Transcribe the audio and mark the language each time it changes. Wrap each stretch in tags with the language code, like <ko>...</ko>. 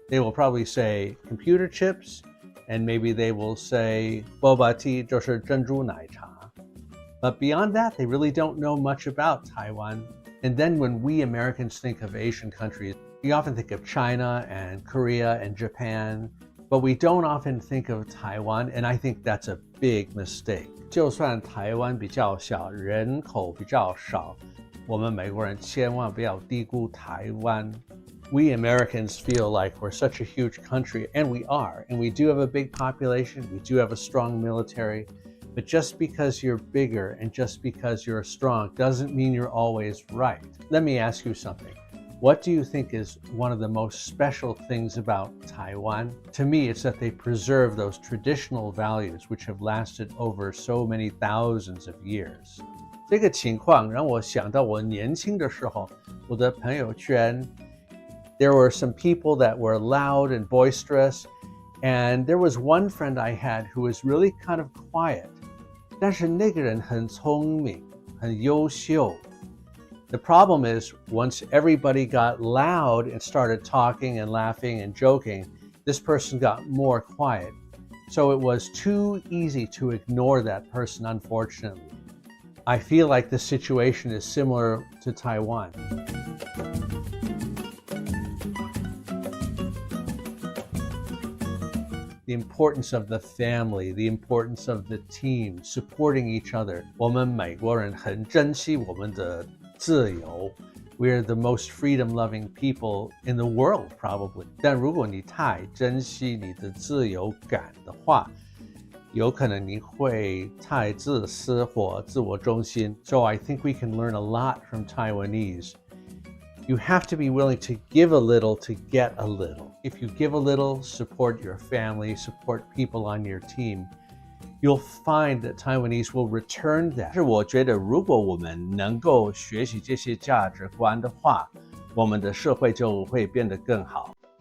<en>They will probably say computer chips, and maybe they will say boba tea,</en> <zh>就是珍珠奶茶.</zh> <en>But beyond that, they really don't know much about Taiwan. And then when we Americans think of Asian countries, we often think of China and Korea and Japan, but we don't often think of Taiwan, and I think that's a big mistake.</en> <zh>就算台湾比较小，人口比较少，我们美国人千万不要低估台湾.</zh> <en>We Americans feel like we're such a huge country, and we are, and we do have a big population, we do have a strong military, but just because you're bigger and just because you're strong doesn't mean you're always right. Let me ask you something. What do you think is one of the most special things about Taiwan? To me, it's that they preserve those traditional values which have lasted over so many thousands of years.</en> <zh>这个情况让我想到我年轻的时候，我的朋友圈</zh> <en>there were some people that were loud and boisterous, and there was one friend I had who was really kind of quiet.</en> <zh>但是那个人很聪明，很优秀.</zh> <en>The problem is, once everybody got loud and started talking and laughing and joking, this person got more quiet. So it was too easy to ignore that person, unfortunately. I feel like the situation is similar to Taiwan. The importance of the family, the importance of the team, supporting each other.</en> <zh>我们美国人很珍惜我们的自由.</zh> <en>We're the most freedom-loving people in the world, probably.</en> <zh>但如果你太珍惜你的自由感的话，有可能你会太自私或自我中心.</zh> <en>So I think we can learn a lot from Taiwanese. You have to be willing to give a little to get a little. If you give a little, support your family, support people on your team, you'll find that Taiwanese will return that.</en> <zh>是我觉得如果我们能够学习这些价值观的话，我们的社会就会变得更好。</zh>